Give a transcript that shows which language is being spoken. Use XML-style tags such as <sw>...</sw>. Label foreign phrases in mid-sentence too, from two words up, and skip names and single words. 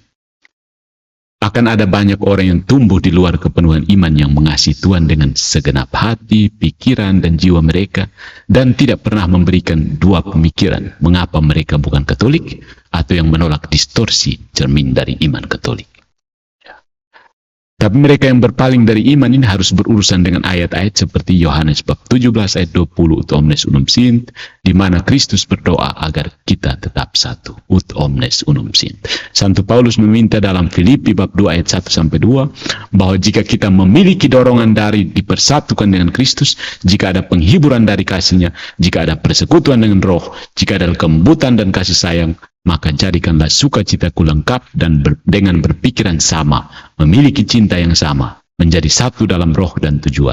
<id>Akan ada banyak orang yang tumbuh di luar kepenuhan iman yang mengasihi Tuhan dengan segenap hati, pikiran, dan jiwa mereka, dan tidak pernah memberikan dua pemikiran mengapa mereka bukan Katolik atau yang menolak distorsi cermin dari iman Katolik. Tapi mereka yang berpaling dari iman ini harus berurusan dengan ayat-ayat seperti Yohanes bab 17 ayat 20</id> <la>ut omnes unum sint,</la> <id>di mana Kristus berdoa agar kita tetap satu,</id> <la>ut omnes unum sint.</la> <id>Santo Paulus meminta dalam Filipi bab 2 ayat 1-2 bahwa jika kita memiliki dorongan dari dipersatukan dengan Kristus, jika ada penghiburan dari kasihnya, jika ada persekutuan dengan Roh, jika ada kelembutan dan kasih sayang, maka jadikanlah sukacitaku lengkap dan dengan berpikiran sama, memiliki cinta yang sama, menjadi satu dalam roh dan tujuan.</id>